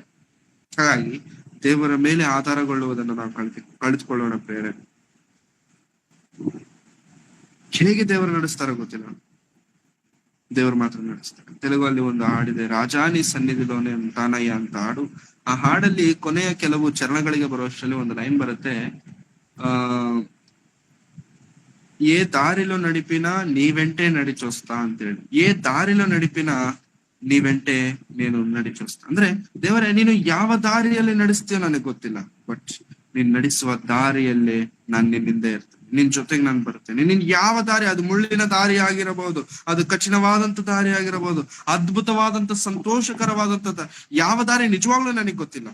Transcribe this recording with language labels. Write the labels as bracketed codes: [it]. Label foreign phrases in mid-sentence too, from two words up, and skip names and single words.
[kn] ಹಾಗಾಗಿ ದೇವರ ಮೇಲೆ ಆಧಾರಗೊಳ್ಳುವುದನ್ನು ನಾವು ಕಳಿತುಕೊಳ್ಳೋಣ ಪ್ರೇರಣೆ. ಹೇಗೆ ದೇವರು ನಡೆಸ್ತಾರೋ ಗೊತ್ತಿಲ್ಲ, ದೇವರು ಮಾತ್ರ ನಡೆಸ್ತಾರೆ. ತೆಲುಗಲ್ಲಿ ಒಂದು ಹಾಡಿದೆ, [te] రాజాని సన్నిధిలోనే తానయ్య [kn] ಅಂತ ಹಾಡು. ಆ ಹಾಡಲ್ಲಿ ಕೊನೆಯ ಕೆಲವು ಚರಣಗಳಿಗೆ ಬರುವಷ್ಟರಲ್ಲಿ ಒಂದು ಲೈನ್ ಬರುತ್ತೆ, [te] ఏ దారిలో నడిపినా నీ వెంటే నడిచొస్తా ಅಂತೇಳಿ. ఏ దారిలో నడిపినా నీ వెంటే నీను నడిచొస్తా. [kn] ಅಂದ್ರೆ ದೇವರೇ, ನೀನು ಯಾವ ದಾರಿಯಲ್ಲಿ ನಡೆಸ್ತೀಯೋ ನನಗೆ ಗೊತ್ತಿಲ್ಲ, ಬಟ್ ನೀನ್ ನಡೆಸುವ ದಾರಿಯಲ್ಲೇ ನಾನ್ ನಿನ್ನಿಂದ ಇರ್ತೇನೆ, ನಿನ್ ಜೊತೆಗೆ ನಾನು ಬರ್ತೇನೆ. ನಿನ್ ಯಾವ ದಾರಿ, ಅದು ಮುಳ್ಳಿನ ದಾರಿ ಆಗಿರಬಹುದು, ಅದು ಕಠಿಣವಾದಂತ ದಾರಿ ಆಗಿರಬಹುದು, ಅದ್ಭುತವಾದಂತ ಸಂತೋಷಕರವಾದಂತ ಯಾವ ದಾರಿ ನಿಜವಾಗ್ಲೂ ನನಗೆ ಗೊತ್ತಿಲ್ಲ.